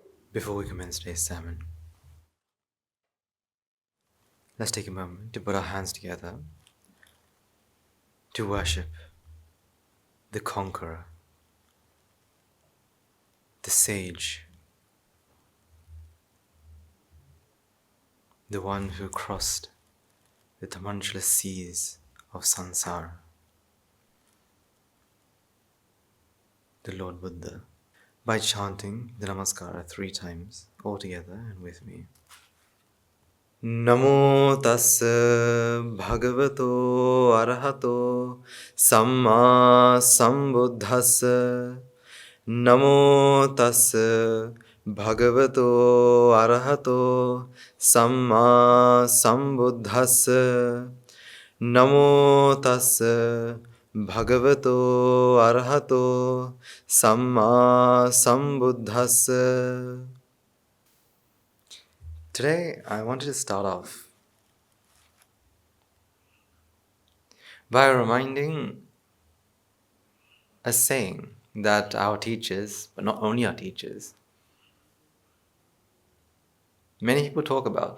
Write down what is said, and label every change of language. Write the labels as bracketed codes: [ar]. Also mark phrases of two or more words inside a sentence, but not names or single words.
[en] Before we commence today's sermon, let's take a moment to put our hands together to worship the conqueror, the sage, the one who crossed the tumultuous seas of samsara, the Lord Buddha, by chanting the Namaskara 3 times all together and with me. [pi] Namo tassa bhagavato arahato samma sambuddhassa. Namo tassa bhagavato arahato samma sambuddhassa. Namo tassa bhagavato arahato samma sambuddhassa. [en] Today, I wanted to start off by reminding a saying that our teachers, but not only our teachers, many people talk about.